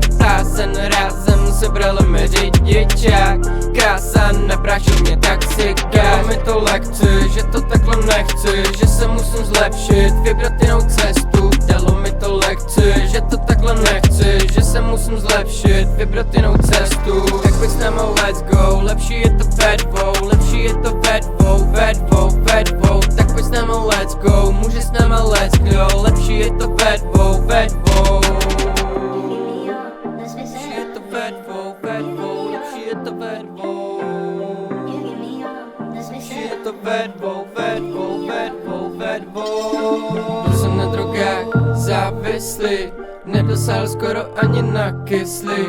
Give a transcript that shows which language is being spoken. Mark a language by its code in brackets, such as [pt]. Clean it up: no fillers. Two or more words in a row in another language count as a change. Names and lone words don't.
[cs] Tázen rázem, sebrali mi řidičák, krása, neprášil mě taxika. Dalo mi to lekci, že to takhle nechci, že se musím zlepšit, vybrat jinou cestu. Dalo mi to lekci, že to takhle nechci, že se musím zlepšit, vybrat jinou cestu. Tak pojď s náma, [en] let's go, [cs] lepší je to ve dvou, lepší je to ve dvou. Tak pojď s náma, [en] let's go, [cs] může s náma, [en] let's go, [cs] lepší je to ve dvou. Lepší je to ve dvou, lepší je to ve dvou. Lepší je to ve dvou. Byl jsem na drogách závislý, nedosáhl skoro ani na kyslík.